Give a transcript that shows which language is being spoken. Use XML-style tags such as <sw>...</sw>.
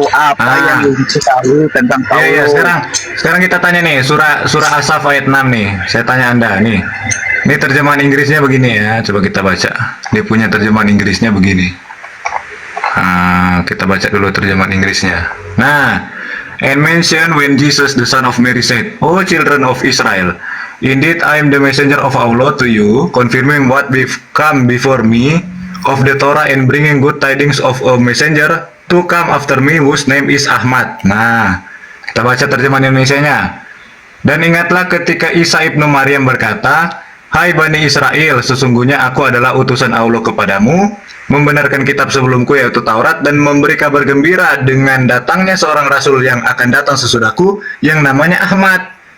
<id>Apa yang diketahui tentang Paulus? Iya, sekarang kita tanya nih, surah As-Saff ayat 6 nih. Saya tanya Anda nih. Ini terjemahan Inggrisnya begini ya, coba kita baca. Dia punya terjemahan Inggrisnya begini. Kita baca dulu terjemahan Inggrisnya.</id> <en>Nah, and mention when Jesus the son of Mary said, "O children of Israel, indeed I am the messenger of Allah to you, confirming what we've come before me of the Torah and bringing good tidings of a messenger to come after me whose name is Ahmad."</en> <id>Nah, kita baca terjemahan Indonesianya. Dan ingatlah ketika Isa ibnu Maryam berkata, "Hai Bani Israel, sesungguhnya aku adalah utusan Allah kepadamu, membenarkan kitab sebelumku yaitu Taurat dan memberi kabar gembira dengan datangnya seorang rasul yang akan datang sesudahku yang namanya Ahmad.</id>